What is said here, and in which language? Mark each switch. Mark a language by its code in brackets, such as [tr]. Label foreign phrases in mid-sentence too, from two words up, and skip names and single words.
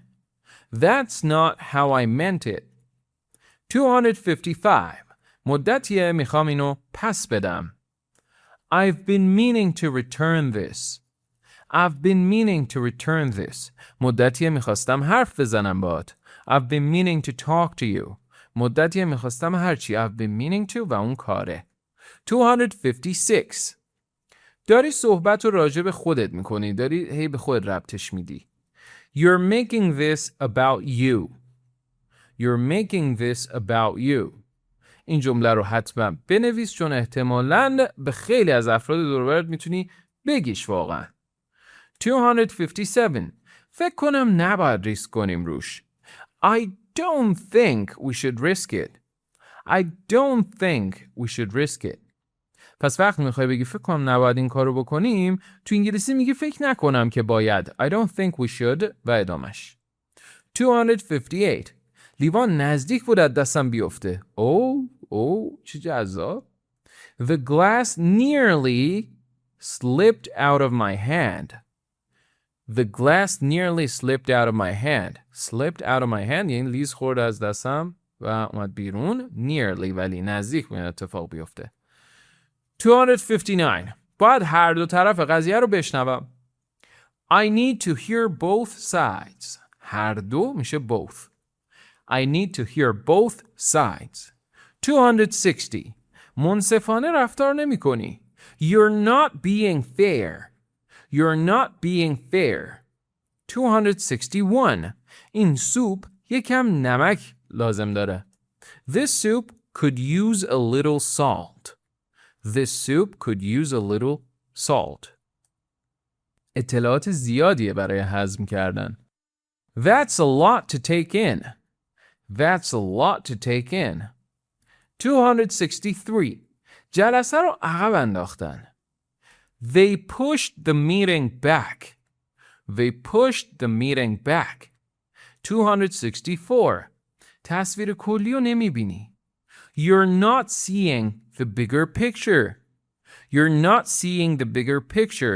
[en] That's not how I meant it. 255. [fa] مدتیه میخوام اینو پس بدم. [en] I've been meaning to return this. I've been meaning to return this. [fa] مدتیه میخواستم حرف بزنم باهات. [en] I've been meaning to talk to you. [fa] مدتیه میخواستم هرچی. [en] I've been meaning to [fa] و اون کاره. [en] 256. [fa] داری صحبت رو راجع به خودت میکنی. داری هی به خود ربطش میدی. [en] You're making this about you. You're making this about you. [fa] این جمله رو حتما بنویس چون احتمالاً به خیلی از افراد دور و برت میتونی بگیش واقعا. 257. فکر کنم نباید ریسک کنیم روش. [en] I don't think we should risk it. I don't think we should risk it. [fa] پس وقتی میخوای بگی فکر کنم نباید این کارو بکنیم، تو انگلیسی میگی فکر نکنم که باید. [en] I don't think we should [fa] و ادامش. [en] 258. [fa] لیوان نزدیک بود از دستم بیفته. چه جذاب. [en] The glass nearly slipped out of my hand. The glass nearly slipped out of my hand. Slipped out of my hand [fa] یعنی لیز خورد از دستم و اومد بیرون. Nearly ولی نزدیک بود اتفاق بیفته. 259. باید هر دو طرف قضیه رو بشنوم. [en] I need to hear both sides. [fa] هر دو میشه both. [en] I need to hear both sides. 260. [fa] منصفانه رفتار نمی کنی. [en] You're not being fair. You're not being fair. 261. [fa] این سوپ یکم نمک لازم داره. [en] This soup could use a little salt. This soup could use a little salt. [fa] اطلاعات زیادیه برای هضم کردن. [en] That's a lot to take in. That's a lot to take in. 263. [fa] جلسه رو عقب انداختن. [en] They pushed the meeting back. They pushed the meeting back. 264. [fa] تصویر کلی رو نمیبینی. [en] You're not seeing the bigger picture. You're not seeing the bigger picture.